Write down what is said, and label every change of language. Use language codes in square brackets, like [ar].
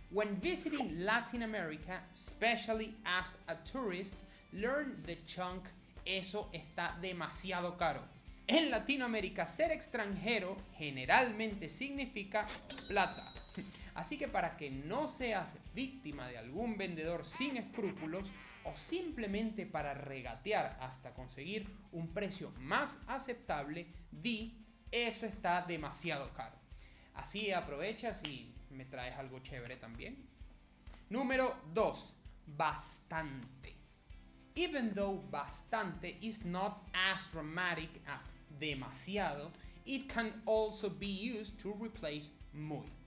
[en] When visiting Latin America, especially as a tourist, learn the chunk. [es] Eso está demasiado caro. En Latinoamérica, ser extranjero generalmente significa plata. Así que para que no seas víctima de algún vendedor sin escrúpulos o simplemente para regatear hasta conseguir un precio más aceptable, di eso está demasiado caro. Así aprovechas y me traes algo chévere también. Número 2. Bastante. [en] Even though bastante is not as dramatic as demasiado, it can also be used to replace muy.